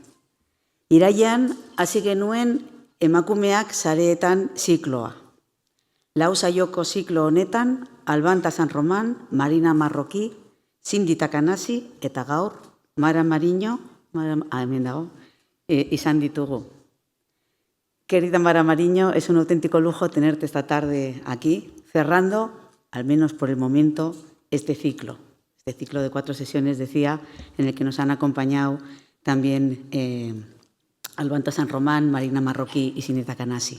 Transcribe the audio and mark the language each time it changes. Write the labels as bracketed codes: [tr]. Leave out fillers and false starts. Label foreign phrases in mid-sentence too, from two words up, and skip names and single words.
[eu] Irailean hasi genuen emakumeak sareetan zikloa. 4 saioko ziklo honetan Albanta San Roman, Marina Marroquí, Cindy Takanasi eta gaur Mara Mariño, hemen dago, izan ditugu. [es] Querida Mara Mariño, es un auténtico lujo tenerte esta tarde aquí, cerrando, al menos por el momento, este ciclo de 4 sesiones, decía, en el que nos han acompañado también Albanta San Román, Marina Marroquí y Cindy Takanasi.